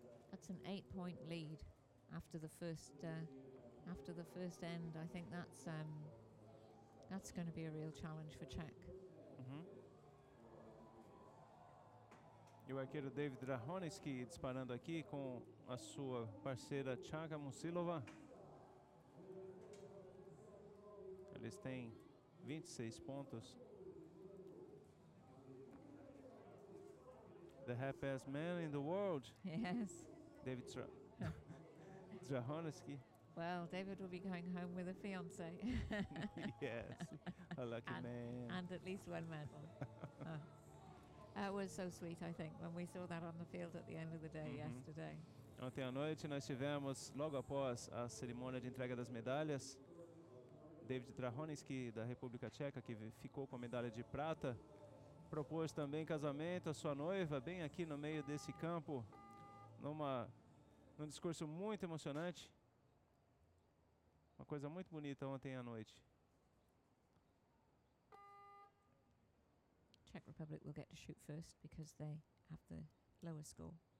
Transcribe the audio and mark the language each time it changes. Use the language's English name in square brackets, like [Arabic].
[English] That's an 8-point lead after the first end. I think that's going to be a real challenge for Czech. [Portuguese] E o arqueiro David Drahonicki disparando aqui com a sua parceira Chaka Musilova. Eles têm 26 pontos. [English] The happiest man in the world. Yes. David Drahonicki. Well, David will be going home with a fiancée. Yes, a lucky man. And at least one medal. It was so sweet, I think, when we saw that on the field at the end of the day yesterday. [Portuguese] Ontem à noite nós tivemos, logo após a cerimônia de entrega das medalhas, David Drahonicki, da República Tcheca, que ficou com a medalha de prata, propôs também casamento à sua noiva, bem aqui no meio desse campo, num discurso muito emocionante. Uma coisa muito bonita ontem à noite. [English] Czech Republic will get to shoot first because they have the lower score.